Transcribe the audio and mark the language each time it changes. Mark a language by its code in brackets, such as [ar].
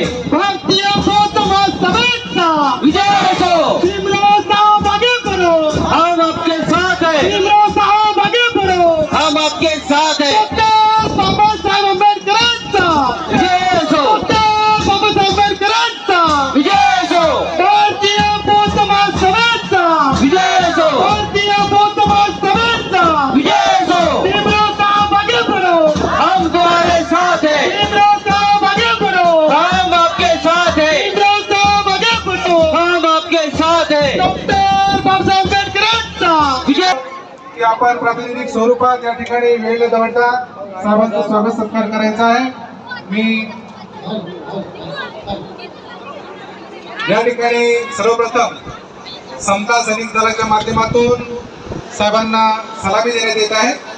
[mr] भारतीय बौद्ध महासभेचा विजय असो. [hi] भीमराव साहब आगे बढ़ो, हम आपके साथ हैं. भीमराव साहब आगे बढ़ो, हम आपके साथ हैं. [mr] डॉक्टर बाबासाहेब आंबेडकरांचा विजय असो. डॉक्टर बाबासाहेब आंबेडकरांचा विजय असो. भारतीय बौद्ध महासभेचा विजय असो. भारतीय बौद्ध महासभेचा विजय असो. [hi] भीमराव साहब आगे बढ़ो, हम तुम्हारे साथ हैं. भीमराव साहब आगे बढ़ो, हम आपके साथ हैं. भीमराव साहब आगे बढ़ो, हम आपके साथ हैं. [mr] डॉक्टर बाबासाहेब आंबेडकरांचा विजय. की आपण प्रातिनिधिक स्वरूपात या ठिकाणी वेळ न दवडता सर्वांचा स्वागत सत्कार करायचा आहे. मी या ठिकाणी सर्वप्रथम समता सैनिक दलाच्या माध्यमातून साहेबांना सलामी देण्यात येत आहे.